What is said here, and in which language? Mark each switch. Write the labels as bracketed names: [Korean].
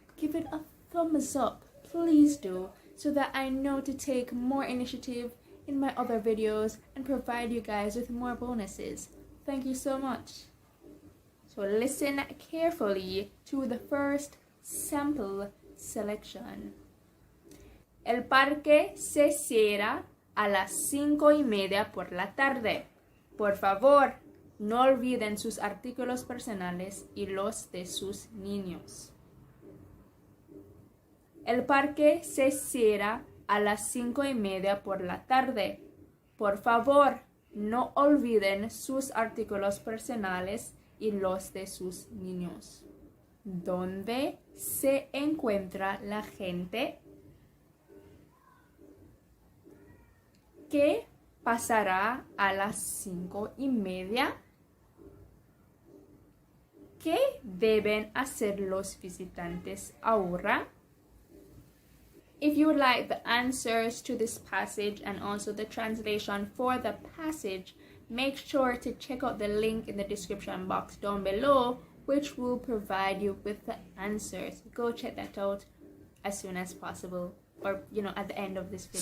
[English] Give it a thumbs up, please do, so that I know to take more initiative in my other videos and provide you guys with more bonuses. Thank you so much. So listen carefully to the first sample selection. [Spanish] El parque se cierra a las 5:30 por la tarde. Por favor, no olviden sus artículos personales y los de sus niños. El parque se cierra a las 5:30 por la tarde. Por favor, no olviden sus artículos personales y los de sus niños. ¿Dónde se encuentra la gente? ¿Qué pasará a las 5:30? ¿Qué deben hacer los visitantes ahora? [English] If you would like the answers to this passage and also the translation for the passage, make sure to check out the link in the description box down below, which will provide you with the answers. Go check that out as soon as possible, or at the end of this video.